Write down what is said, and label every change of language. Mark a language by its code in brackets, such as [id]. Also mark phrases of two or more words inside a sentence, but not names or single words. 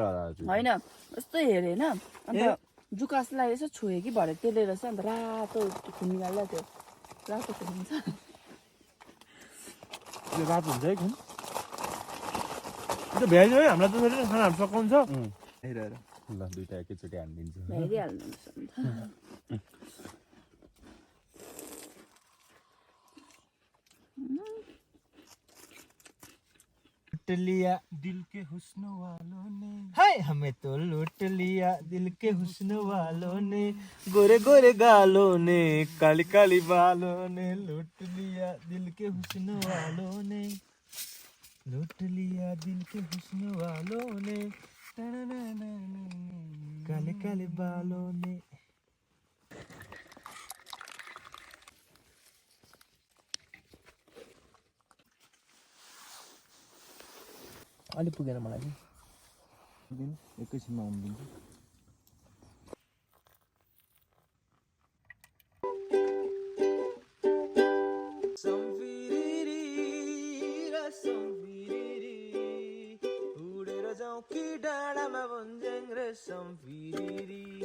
[ne] होइन यस्तो हेरेँ होइन अन्त जुकासलाई यसो छोएँ कि भरे त्यसले रहेछ अन्त रातो खुन निकाल्दा त्यो रातो खुन हुन्छ त्यो रातो हुन्छ है खुन त्यो भ्याइदियो है हामीलाई त फेरि खानाहरू सकाउँछ हेरेर ल दुईटा एकैचोटि हानिदिन्छु भ्याइदिइहाल्नुहुन्छ [hi] लूट लिया दिल के हुस्न वालों ने हाय हमें तो लूट लिया दिल के हुस्न वालों ने गोरे गोरे गालों ने काली काली बालों ने लूट लिया दिल के हुस्न वालों ने लूट लिया दिल के हुस्न वालों ने काले काले बालों ने [ne] अलि पुगेन मलाई नि एकैछिनमा आउनु दिन्छु उडेर जाउँ कि डाँडामा भन्ज्याङ रे सम्फिरी